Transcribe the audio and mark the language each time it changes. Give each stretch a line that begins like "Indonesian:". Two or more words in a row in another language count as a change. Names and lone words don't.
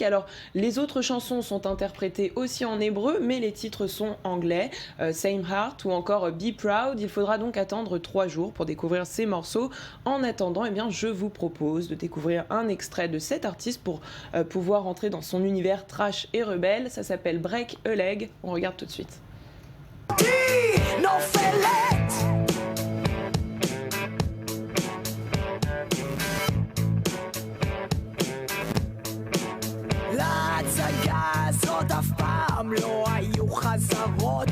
French: Alors les autres chansons sont interprétées aussi en hébreu, mais les titres sont anglais, Same Heart ou encore Be Proud. Il faudra donc attendre 3 jours pour découvrir ces morceaux. En attendant, je vous propose de découvrir un extrait de cet artiste pour pouvoir entrer dans son univers trash et rebelle. Ça s'appelle Break a Leg. On regarde tout de suite.
Hebrew: להצגה הזאת אף פעם לא היו חזרות,